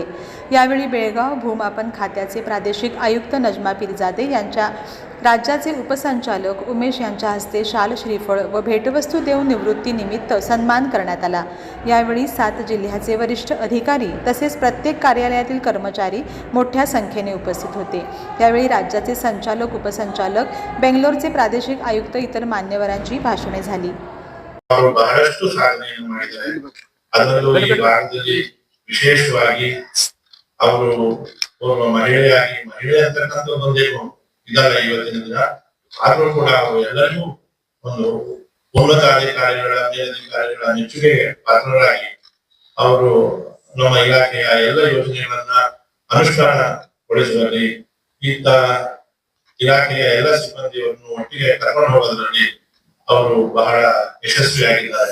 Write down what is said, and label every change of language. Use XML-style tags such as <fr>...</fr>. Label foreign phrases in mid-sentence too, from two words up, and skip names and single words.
<mr>यावेळी बेळगाव भूमापन खात्याचे प्रादेशिक आयुक्त नजमा पिरजादे यांच्या राज्याचे उपसंचालक उमेश यांच्या हस्ते शाल, श्रीफळ व भेटवस्तू देऊन निवृत्तीनिमित्त सन्मान करण्यात आला. यावेळी 7 जिल्ह्याचे वरिष्ठ अधिकारी तसेच प्रत्येक कार्यालयातील कर्मचारी मोठ्या संख्येने उपस्थित होते. यावेळी राज्याचे संचालक, उपसंचालक, बेंगलोरचे प्रादेशिक आयुक्त इतर मान्यवरांची भाषणे झाली.</mr> <kn>ಅವರು ಬಹಳಷ್ಟು ಸಾಧನೆಯನ್ನು ಮಾಡಿದ್ದಾರೆ. ಅದರಲ್ಲೂ ಈ ಭಾರತದಲ್ಲಿ ವಿಶೇಷವಾಗಿ ಅವರು ಒಬ್ಬ ಮಹಿಳೆ ಅಂತಕ್ಕಂಥ ಒಂದೇನು ಇದಲ್ಲ ಇವತ್ತಿನ ದಿನ. ಆದ್ರೂ ಕೂಡ ಅವರು ಎಲ್ಲರಿಗೂ ಒಂದು ಉನ್ನತ ಅಧಿಕಾರಿಗಳ, ಮೇಲಧಿಕಾರಿಗಳ ಮೆಚ್ಚುಗೆಗೆ ಪಾತ್ರರಾಗಿ ಅವರು ನಮ್ಮ ಇಲಾಖೆಯ ಎಲ್ಲ ಯೋಜನೆಗಳನ್ನ ಅನುಷ್ಠಾನಗೊಳಿಸುವಲ್ಲಿ, ಇಂಥ ಇಲಾಖೆಯ ಎಲ್ಲ ಸಿಬ್ಬಂದಿಯನ್ನು ಒಟ್ಟಿಗೆ ಕರ್ಕೊಂಡು ಹೋಗೋದ್ರಲ್ಲಿ ಅವರು ಬಹಳ ಯಶಸ್ವಿಯಾಗಿದ್ದಾರೆ.</kn>